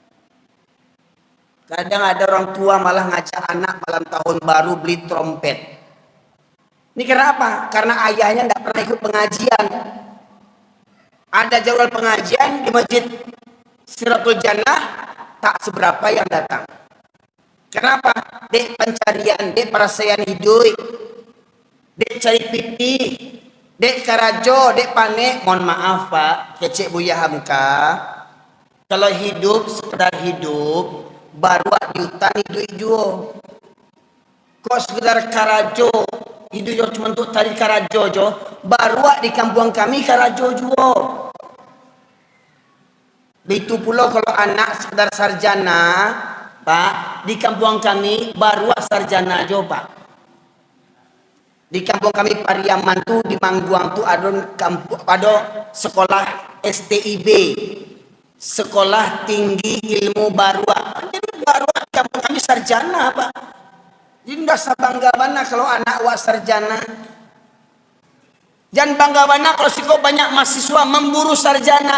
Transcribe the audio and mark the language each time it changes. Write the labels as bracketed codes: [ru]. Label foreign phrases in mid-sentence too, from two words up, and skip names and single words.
[id] Kadang ada orang tua malah ngajak anak malam tahun baru beli trompet. Ini kenapa? Karena ayahnya tidak pernah ikut pengajian. Ada jadwal pengajian di masjid Siratul Jannah, tak seberapa yang datang. Kenapa? [min] Dek pencarian, dek perasaan hidup, dek cari pipi, dek karajo, dek panek. [id] Mohon maaf Pak, kecek Buya Hamka. Kalau hidup sekedar hidup, baru di hutan hidup. [min] Kok sekedar karajo, hidup cuma untuk tari karajo jo, baru di kampung kami karajo juo. [id] Itu pula kalau anak sekedar sarjana, Pak, di kampung kami baru sarjana jo Pak. Di kampung kami Pariaman tuh di Mangguang tuh ada sekolah STIB, Sekolah Tinggi Ilmu Barua. Jadi Barua di kampung kami sarjana Pak. Jadi nggak usah bangga mana kalau anak wak sarjana. Jangan bangga mana kalau siko banyak mahasiswa memburu sarjana.